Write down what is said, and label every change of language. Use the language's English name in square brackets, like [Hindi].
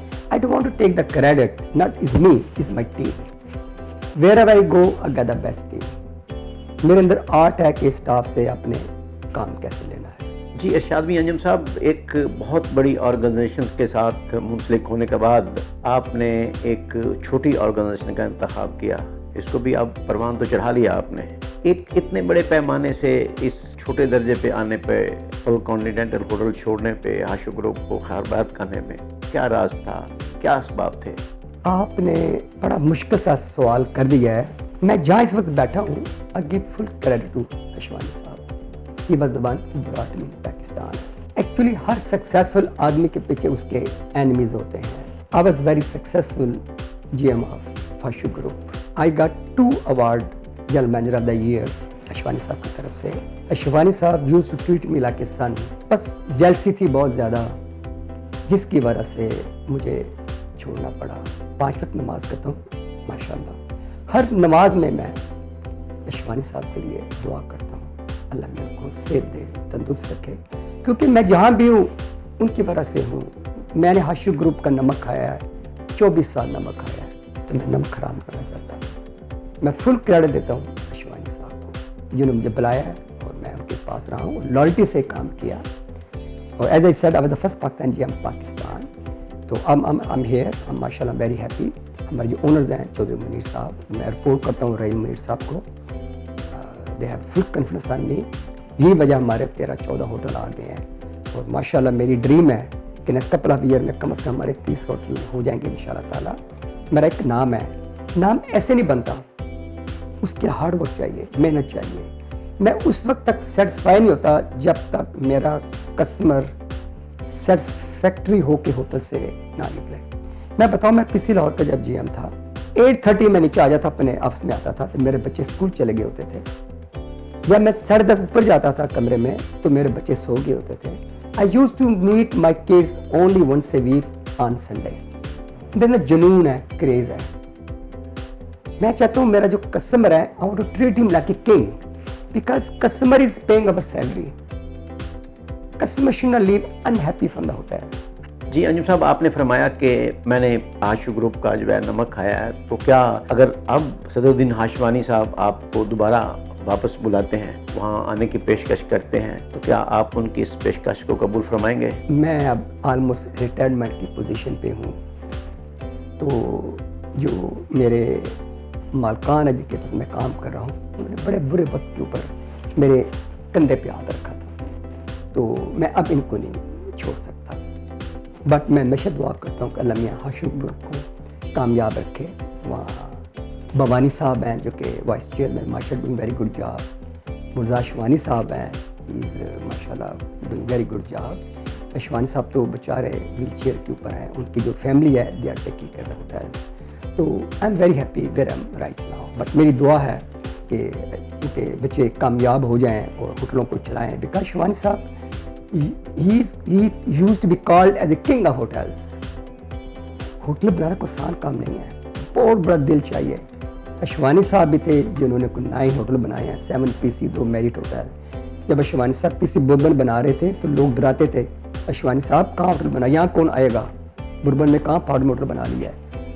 [English] I don't want to take the credit, not is me, is my team. Wherever I go, I get the best team. [Urdu] میرے اندر art ہے کہ staff سے اپنے کام کیسے لینا ہے. جی ارشاد بھی انجم صاحب, ایک بہت بڑی آرگنائزیشنز کے ساتھ منسلک ہونے کے بعد آپ نے ایک چھوٹی آرگنائزیشن کا انتخاب کیا. اس کو بھی آپ پروان تو چڑھا لیا آپ نے. ایک اتنے بڑے پیمانے سے اس چھوٹے درجے پہ آنے پہ، فل کانٹیننٹل ہوٹل چھوڑنے پہ، آشو گروپ کو خیرباد کرنے میں کیا راز تھا، کیا اسباب تھے؟ آپ نے بڑا مشکل سا سوال کر دیا ہے. میں جہاں اس وقت بیٹھا ہوں [English] I give full credit to [Urdu] Ashwani صاحب. [English] He was the one who brought me to Pakistan. [Urdu] Actually Hare successful آدمی کے پیچھے اس کے اینیمیز ہوتے ہیں. [English] I was very successful GM of Ashu گروپ. I got 2 award General Manager of the Year [Urdu] Ashwani صاحب کی طرف سے. [English] اشوانی صاحب used to treat me like a son. [Urdu] بس جیلسی تھی بہت زیادہ جس کی وجہ سے مجھے چھوڑنا پڑا. 5 وقت نماز کرتا ہوں ماشاءاللہ. ہر نماز میں اشوانی صاحب کے لیے دعا کرتا ہوں اللہ میرے کو صحت دے، تندرست رکھے، کیونکہ میں جہاں بھی ہوں ان کی وجہ سے ہوں. میں نے آشو گروپ کا نمک کھایا ہے، 24 سال نمک کھایا ہے، تو میں نمک حرام کرنا چاہتا ہوں. میں فل کریڈٹ دیتا ہوں اشوانی صاحب کو جنہوں نے مجھے بلایا ہے اور میں ان کے پاس رہا ہوں، لائلٹی سے کام کیا. [English] اور as I said I was the first Pakistan GM Pakistan. [Urdu] تو [English] I'm here, I'm [Urdu] ماشاء اللہ [English] Very happy. [Urdu] ہمارے جو اونرز ہیں چودھری منیر صاحب، میں رپورٹ کرتا ہوں رحیم منیر صاحب کو. [English] They have full confidence on me. [Urdu] یہی وجہ ہمارے 13-14 ہوٹل آ گئے ہیں. اور ماشاء اللہ میری ڈریم ہے کہ [English] next couple of year [Urdu] میں کم از کم ہمارے 30 ہوٹل ہو جائیں گے انشاءاللہ تعالیٰ. میرا ایک نام ہے، نام ایسے نہیں بنتا، اس کے ہارڈ ورک چاہیے، محنت چاہیے. میں اس وقت تک سیٹسفائی نہیں ہوتا جب تک میرا کسٹمر سیٹسفیکٹری ہو کے ہوٹل سے نہ نکلے. میں بتاؤں، میں پی سی لاہور کا جب GM تھا 8:30 میں نیچے آ جاتا، اپنے آفس میں آتا تھا تو میرے بچے اسکول چلے گئے ہوتے تھے. جب میں 10:30 اوپر جاتا تھا کمرے میں تو میرے بچے سو گئے ہوتے تھے. [English] I used to meet my kids only once a week on Sunday. [Urdu] میرا جنون ہے، کریز ہے. میں چاہتا ہوں میرا جو کسٹمر ہے [English] I want to treat him like a king because customer is paying our salary. Customer should not leave unhappy from the hotel. [Urdu] جی انجم صاحب، آپ نے فرمایا کہ میں نے آشو گروپ کا جو ہے نمک کھایا ہے، تو کیا اگر اب صدر الدین ہاشمانی صاحب آپ کو دوبارہ واپس بلاتے ہیں، وہاں آنے کی پیشکش کرتے ہیں، تو کیا آپ ان کی اس پیشکش کو قبول فرمائیں گے؟ میں اب آلموسٹ ریٹائرمنٹ کی پوزیشن پہ ہوں، تو جو میرے مالکان ہے جن کے پاس میں کام کر رہا ہوں، انہوں نے بڑے برے وقت کے اوپر میرے کندھے پہ ہاتھ رکھا تھا، تو میں اب ان کو نہیں چھوڑ سکتا. بٹ میں ہمیشہ دعا کرتا ہوں کہ اللہ میاں آشو گروپ کو کامیاب رکھے. وہاں بھوانی صاحب ہیں جو کہ وائس چیئرمین، ماشاء اللہ [English] Doing very good job. [Urdu] Mirza Ashwani صاحب ہیں، از ماشاء اللہ [English] Doing very good job. [Urdu] Ashwani صاحب تو بیچارے ویل چیئر کے اوپر ہیں، ان کی جو فیملی ہے [English] They are taking care of that. [Urdu] تو [English] I am very happy where I am right now. [Urdu] But میری دعا ہے کہ ان کے بچے کامیاب ہو جائیں اور ہوٹلوں کو چلائیں. [English] Because Ashwani صاحب he used to be called as a king of hotels. [Urdu] Hotel بنانا کوئی آسان کام نہیں ہے، بہت بڑا دل چاہیے. اشوانی صاحب بھی تھے جنہوں نے کوئی 9 ہوٹل بنائے ہیں، 7 PC 2 میرٹ ہوٹل. جب اشوانی صاحب PC بربن بنا رہے تھے تو لوگ ڈراتے تھے اشوانی صاحب کہاں ہوٹل بنا، یہاں کون آئے گا، بربن میں کہاں پہاڑ میں ہوٹل بنا لیا ہے.